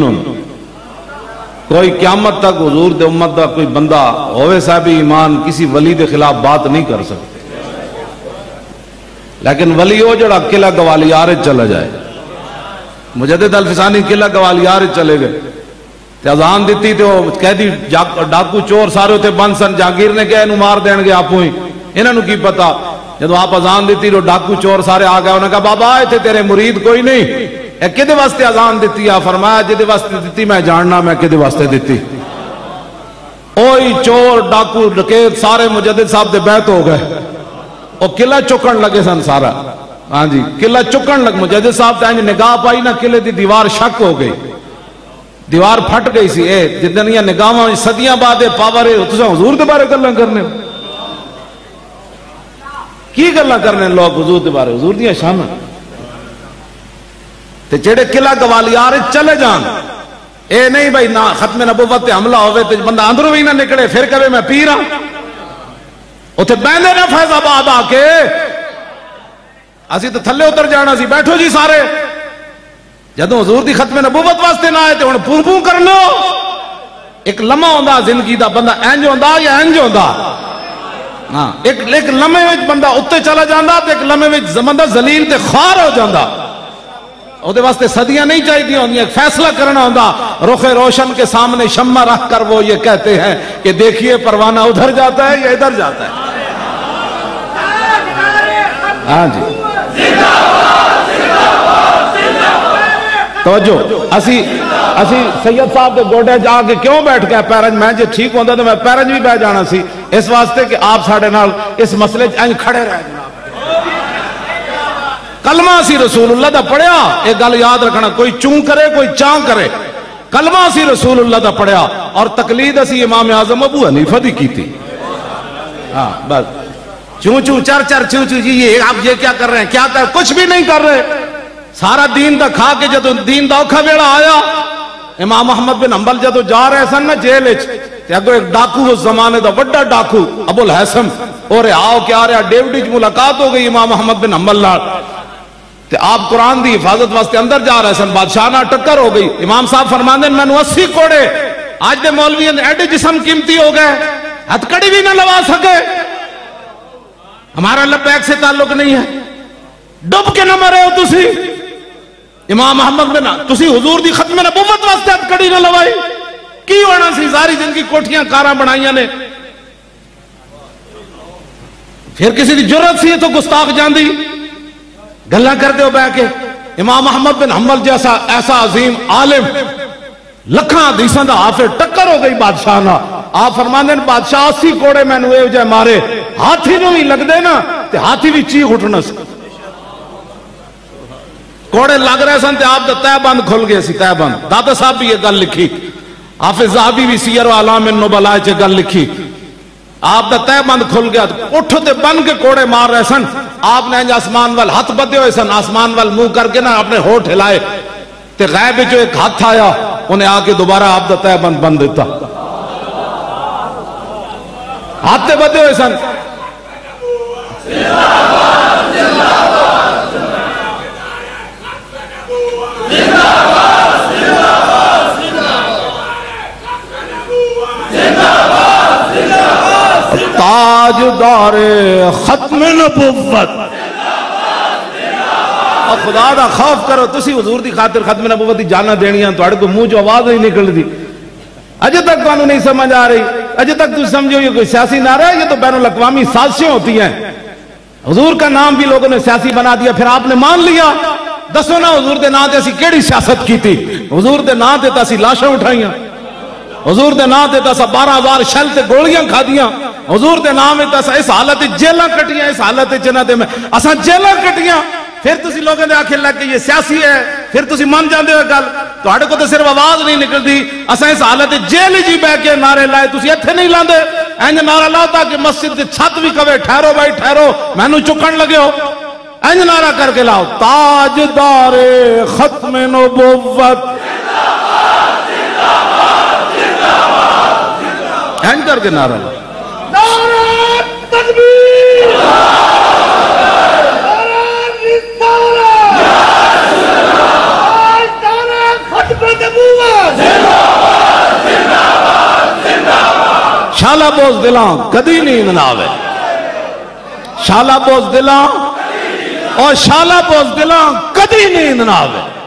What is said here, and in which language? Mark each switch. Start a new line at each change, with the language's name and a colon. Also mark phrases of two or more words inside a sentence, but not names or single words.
Punjabi: کوئی قیامت تک حضور دے امت دا کوئی بندہ ہوئے صاحب ایمان کسی ولی دے خلاف بات نہیں کر سکتے، لیکن ولی ہو جڑا قلعہ گوالیار چلا جائے۔ مجدد الفسانی قلعہ گوالیار چلے گئے تے اذان دیتی تے وہ قیدی ڈاکو چور سارے ہوتے بند سن، جہانگیر نے کہا انہوں مار دین گے آپ ہوئی، انہوں نے کی پتا، جب آپ اذان دیتی تو ڈاکو چور سارے آ گئے، انہوں نے کہا بابا آئے تھے تیرے مرید کوئی نہیں، اے کدے واسطے اذان دیتی ہے؟ فرمایا جدے واسطے دیتی میں جاننا میں کدے واسطے دیتی۔ اوئی چور ڈاکو ڈکیت سارے مجدد صاحب دے بیعت ہو گئے، وہ قلعہ چکن لگے سن سارا، ہاں جی قلعہ چکن لگ، مجدد صاحب تے نگاہ پائی نہ قلعے دی دیوار شک ہو گئی، دیوار پھٹ گئی سی، اے جتنیاں نگاہاں صدیاں بعد پاور ہے تساں حضور دے بارے گلاں کرنے کی گلاں کرنے لوگ حضور دے بارے، حضور دیاں شاناں تے جڑے قلعہ گوالیار چلے جان، اے نہیں بھائی نہ ختم نبوت تے حملہ ہوئے تے بندہ اندروں بھی نہ نکلے پھر کہے میں پیر ہاں، اوتھے بیندے نہ فیض آباد آ کے اسی تو تھلے اتر جانا سی، بیٹھو جی سارے، جدوں حضور دی ختم نبوت واسطے نہ آئے تے ہن پوں پوں کرنا۔ ایک لمحہ ہوندا زندگی دا بندہ انج ہوندا یا انج ہوندا، ہاں ایک لمحے وچ بندہ اتے چلا جاندا تے ایک لمحے وچ بندہ ذلیل تے خوار ہو جاندا، اودے واسطے صدیاں نہیں چاہیے ہوندیاں، ایک فیصلہ کرنا ہوندا۔
Urdu: رخ روشن کے سامنے شمع رکھ کر وہ یہ کہتے ہیں کہ دیکھیے پروانہ ادھر جاتا ہے یا ادھر جاتا ہے،
Punjabi: ہاں جی توجہ۔ اسی سید صاحب کے گوڑے جا کے کیوں بیٹھ گئے پیرنج، میں جے ٹھیک ہوندہ تو میں پیرنج بھی بہ جانا سی، اس واسطے کہ آپ ساڑھے نال اس مسئلے انج کھڑے رہے جناب۔ کلمہ سی رسول اللہ دا پڑھیا، ایک گل یاد رکھنا، کوئی چون کرے کوئی چاں کرے، کلمہ سی رسول اللہ دا پڑھیا، اور تقلید اسی امام اعظم ابو حنیفہ دی کی تھی، ہاں بس چون چون چر چر چون چون، یہ
Urdu: آپ یہ کیا کر رہے ہیں، کیا کر کچھ بھی نہیں کر رہے،
Punjabi: سارا دین دا کھا کے جدو دین دا اوکھا ویڑا آیا، امام احمد بن حنبل جدو جا رہے سن نا جیل وچ تے اگوں ایک ڈاکو اس زمانے دا بڑا ڈاکو ابو الحسن اور آؤ کیا رہا ڈیوڈی وچ ملاقات ہو گئی امام احمد بن حنبل نال تے آپ قرآن دی حفاظت واسطے اندر جا رہے سن، بادشاہ نال ٹکر ہو گئی، امام صاحب فرماندے مینوں 80 کوڑے آج دے مولوی ایڈے جسم قیمتی ہو گئے ہتھ کڑی بھی نہ لوا سکے،
Urdu: ہمارا لبیک سے تعلق نہیں ہے،
Punjabi: ڈب کے نہ مرے ہو تسی، امام احمد بن تسی حضور دی ختم نبوت واسطے ہتھ کڑی نہ لوائی کی ہونا سی؟ ساری زندگی کوٹھیاں کاراں بنائیاں نے، پھر کسی دی جرت سی تو گستاخ جاندی گلاں کردے ہو بیٹھ کے۔ امام احمد بن حنبل جیسا ایسا عظیم عالم لکھاں حدیثاں دا حافظ ٹکر ہو گئی بادشاہ نہ، آپ فرماندے نے بادشاہ 80 کوڑے مینوں اے جے مارے، ہاتھی نوں بھی لگ دے نا تے ہاتھی بھی چیخ اٹھنا سی، کوڑے لگ رہے سن تے آپ دا تہ بند کھل گئے سی، تہ بند۔ داتا صاحب بھی یہ گل لکھی، حافظ ذہبی بھی سیر و اعلام النبلاء چ گل لکھی، آپ دا تہ بند کھل گیا، اٹھو تے بن کے کوڑے مار رہے سن، آپ نے انج آسمان وال ہاتھ بدے ہوئے سن، آسمان وال منہ کر کے نا اپنے ہونٹ ہلائے تے غیب جو ایک ہاتھ آیا انہیں آ کے دوبارہ آپ دا تہ بند بند دیتا، ہاتھ تے بدے ہوئے سن۔ تاجدار ختم نبوت، خدا دا خوف کرو، تسی حضور دی خاطر ختم نبوت دی جانا دینیاں، تو کو منہ جو آواز نہیں نکل دی، اجے تک تو نہیں سمجھ آ رہی، اجے تک تو سمجھو
Urdu: یہ کوئی سیاسی نعرہ ہے، یہ تو بین الاقوامی سازشیں ہوتی ہیں۔ حضور کا نام بھی لوگوں نے سیاسی بنا دیا، پھر آپ نے مان لیا۔
Punjabi: دسو نا حضور دے نام تے اسی کیڑی سیاست کی تھی؟ حضور دے نام تے اسی لاشاں اٹھائیاں، حضور دے نام تے 12,000 شل تے گولیاں کھا دیاں، حضور دے نام تے اس حالت جیلاں کٹیاں، اس حالت جنہ تے میں اساں جیلاں کٹیاں، پھر تسی لوگوں نے آخر لگ کہ یہ سیاسی ہے، پھر تسی من جاندے ہو گل، تو ہاڈے کو تو صرف آواز نہیں نکلتی، اساں اس حالت جیل جی بہ کے نعرے لائے، تسی ایتھے نہیں لاندے، انج نعرہ لاؤ تاکہ مسجد دی چھت بھی کہے ٹھہرو بھائی ٹھہرو، مینوں چکن لگے ہو، انج نعرہ کر کے لاؤ، تاجدار ختم نبوت، انج کر کے نعرہ لاؤ، نعرہ تکبیر، شالہ بوز دلاں کدی نیند نہ آوے، شالہ بوز دلاں اور شالہ بوز دلاں کدی نیند نہ آوے۔